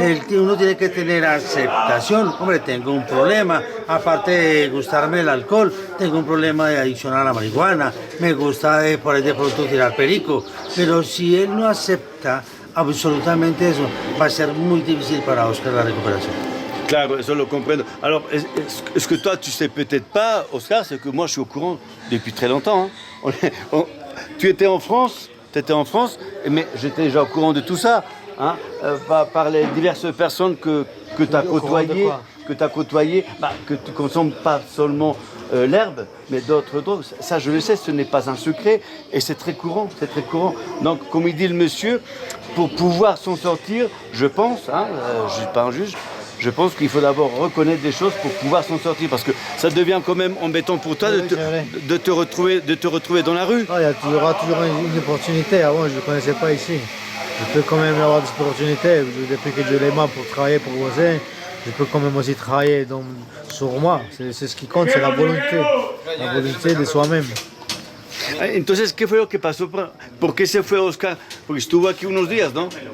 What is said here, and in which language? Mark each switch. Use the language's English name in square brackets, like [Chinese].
[Spanish] Uno tiene que tener aceptación. Hombre, tengo un problema, aparte de gustarme el alcohol, tengo un problema de adicción a la marihuana, me gusta por ahí de pronto tirar perico, pero si él no acepta absolutamente eso, va a ser muy difícil para Oscar la recuperación. Claro, eso lo comprendo. [French] Alors, est-ce que toi, tu sais peut-être pas, Oscar, c'est que moi, je suis au courant depuis très longtemps. Hein. Tu étais en France, mais j'étais déjà au courant de tout ça, hein, par les diverses personnes que tu as côtoyées, que tu consommes pas seulement l'herbe, mais d'autres drogues. Ça, je le sais, ce n'est pas un secret, et c'est très courant, Donc, comme il dit le monsieur, pour pouvoir s'en sortir, je pense, je suis pas un juge, je pense qu'il faut d'abord reconnaître des choses pour pouvoir s'en sortir, parce que ça devient quand même embêtant pour toi de te retrouver dans la rue. Il y aura toujours une opportunité. Avant, je ne connaissais pas ici. Je peux quand même avoir des opportunités. Depuis que j'ai les mains pour travailler, pour bosser, je peux quand même aussi travailler sur moi. C'est ce qui compte, c'est la volonté de soi-même. [Spanish] Entonces, ¿qué fue lo que pasó? ¿Por qué se fue Oscar? Porque estuvo aquí unos días, ¿no?